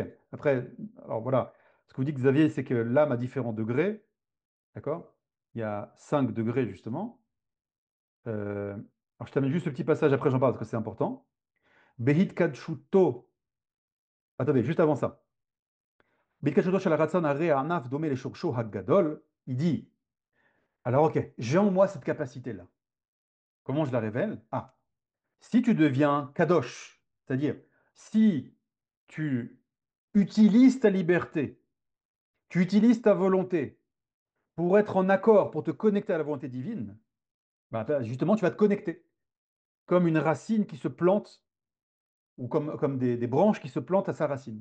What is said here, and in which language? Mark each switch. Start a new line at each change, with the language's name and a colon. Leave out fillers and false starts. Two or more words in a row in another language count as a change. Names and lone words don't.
French: Après, alors voilà, ce que vous dit Xavier, c'est que l'âme a différents degrés, d'accord? Il y a 5 degrés justement. Alors je termine juste ce petit passage, après j'en parle parce que c'est important.
Hebrew: בהיות קדושתו.
French: Attendez, juste avant ça.
Hebrew: בהיות קדושתו של רצון הרי ענף דומה לשורשו הגדול.
French: Il dit, alors ok, j'ai en moi cette capacité-là. Comment je la révèle? Ah, si tu deviens kadosh, c'est-à-dire si tu utilises ta liberté, tu utilises ta volonté pour être en accord, pour te connecter à la volonté divine, ben, justement, tu vas te connecter comme une racine qui se plante ou comme des branches qui se plantent à sa racine.